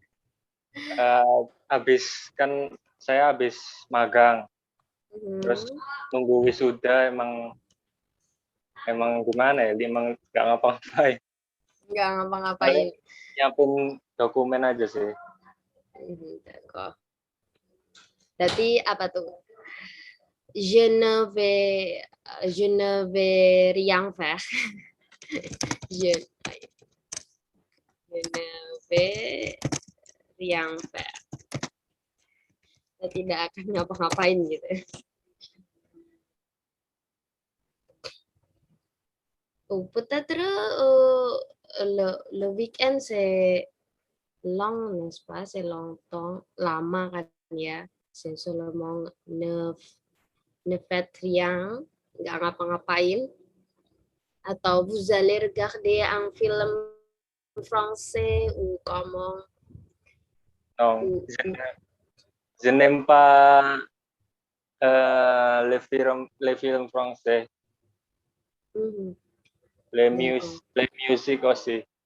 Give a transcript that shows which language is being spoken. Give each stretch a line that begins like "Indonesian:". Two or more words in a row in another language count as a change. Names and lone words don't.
Indonesian: Saya habis magang, terus nunggu wisuda emang gimana ya, emang nggak ngapa-ngapain. Nggak ngapa-ngapain. Paling nyiapin dokumen aja sih. D'accord. Berarti apa tuh?
French: Je ne vais rien faire. Je ne vais rien faire.
Indonesian: Saya tidak akan ngapa-ngapain gitu.
French: Peut-être le week-end c'est long, n'est-ce pas? C'est longtemps,
Indonesian: lama kan ya.
French: C'est seulement ne faites rien,
Indonesian: nggak ngapa-ngapain.
French: Atau vous allez regarder un film français ou comment? Non, je n'aime pas les films français, les musiques aussi.